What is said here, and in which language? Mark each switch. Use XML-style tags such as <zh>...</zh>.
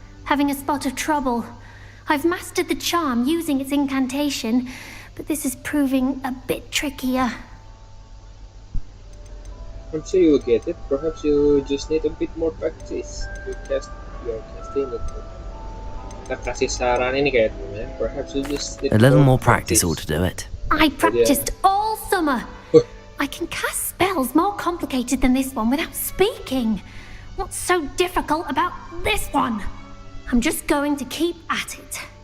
<en>Having a spot of trouble. I've mastered the charm using its incantation, but this is proving a bit trickier. I'm sure you'll get it. Perhaps you just need a bit more practice to cast your casting.</en> <id>Kita kasih saran ini kayak teman.</id> <en>Perhaps you just need A little more practice ought to do it. I practiced all summer. I can cast spells more complicated than this one without speaking. What's so difficult about this one? I'm just going to keep at it.</en>